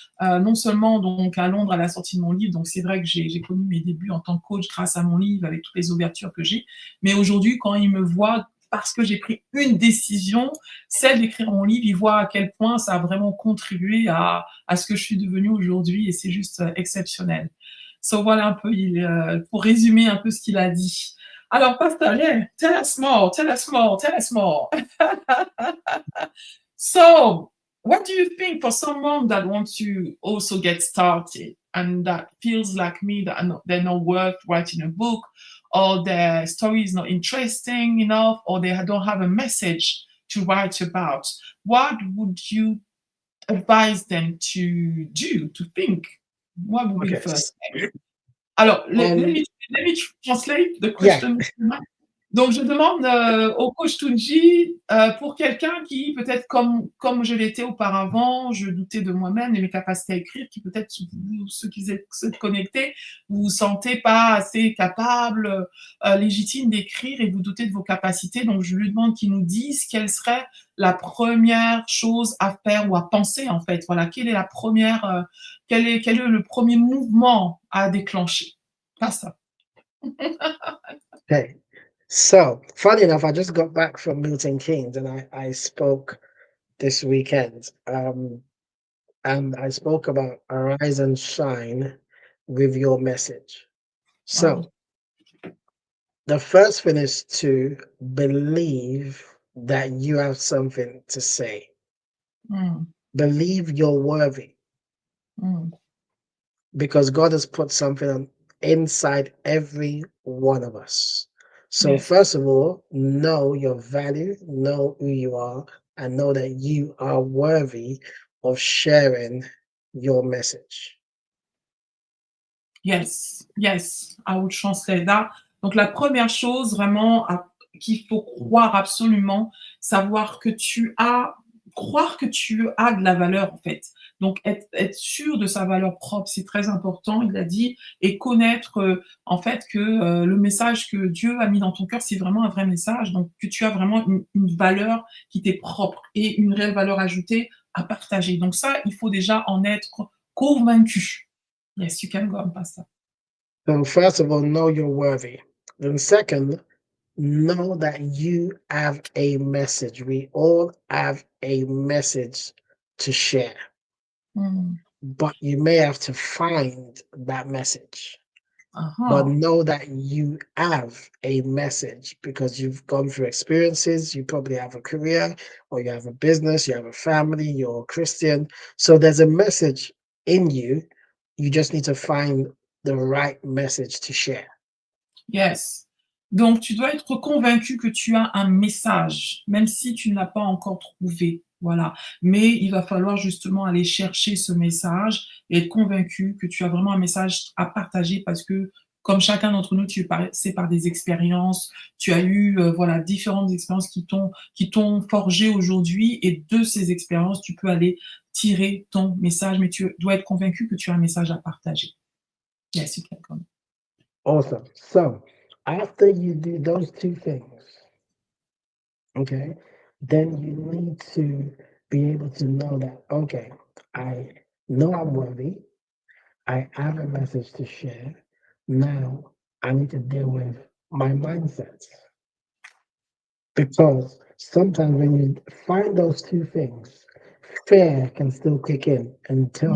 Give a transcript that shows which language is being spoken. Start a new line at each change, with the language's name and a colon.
French: Non seulement donc à Londres à la sortie de mon livre, donc c'est vrai que j'ai connu mes débuts en tant que coach grâce à mon livre avec toutes les ouvertures que j'ai. Mais aujourd'hui, quand il me voit parce que j'ai pris une décision, celle d'écrire mon livre, il voit à quel point ça a vraiment contribué à ce que je suis devenue aujourd'hui et c'est juste exceptionnel. So voilà un peu, pour résumer un peu ce qu'il a dit.
English: Alors, Pastor, yeah, tell us more, tell us more, tell us more. So, what do you think for someone that wants to also get started and that feels like me that they're not worth writing a book, or their story is not interesting enough, or they don't have a message to write about? What would you advise them to do, to think? What would be the Okay. first step? Alors, Um, let me translate the yeah. question.
French: Donc, je demande au coach Tunji, pour quelqu'un qui, peut-être comme je l'étais auparavant, je doutais de moi-même et mes capacités à écrire, qui peut-être, ceux qui se connectés, vous vous sentez pas assez capable, légitime d'écrire et vous doutez de vos capacités. Donc, je lui demande qu'il nous dise quelle serait la première chose à faire ou à penser, en fait. Voilà, quelle est la première, quel est le premier mouvement à déclencher? Pas ça.
English: Okay. So, funny enough, I just got back from Milton Keynes and I spoke this weekend. and I spoke about arise and shine with your message. Wow. So the first thing is to believe that you have something to say. Mm, Believe you're worthy mm. because God has put something inside every one of us. So, Yes. first of all, know your value, know who you are, and know that you are worthy of sharing your message. Yes, yes, I would translate that.
French: Donc la première chose vraiment qu'il faut croire absolument, savoir que tu as croire que tu as de la valeur en fait. Donc être sûr de sa valeur propre, c'est très important, il a dit et connaître, en fait que, le message que Dieu a mis dans ton cœur, c'est vraiment un vrai message, donc que tu as vraiment une valeur qui t'est propre et une réelle valeur ajoutée à partager. Donc ça, il faut déjà en être convaincu.
English: Yes, you can go and pass that. So, first of all, know you're worthy. Then, second, know that you have a message. We all have a message to share, Mm. but you may have to find that message. But Uh-huh. know that you have a message because you've gone through experiences. You probably have a career, or you have a business, you have a family, you're a Christian. So there's a message in you. You just need to find the right message to share. Yes.
French: Donc tu dois être convaincu que tu as un message, même si tu ne l'as pas encore trouvé, voilà. Mais il va falloir justement aller chercher ce message et être convaincu que tu as vraiment un message à partager parce que comme chacun d'entre nous, tu es passé par des expériences, tu as eu, voilà, différentes expériences qui t'ont forgé aujourd'hui et de ces expériences, tu peux aller tirer ton message, mais tu dois être convaincu que tu as un message à partager.
English: Yes, you can come. Awesome. So after you do those two things, okay, then you need to be able to know that, okay, I know I'm worthy. I have a message to share. Now I need to deal with my mindset because sometimes when you find those two things, fear can still kick in and tell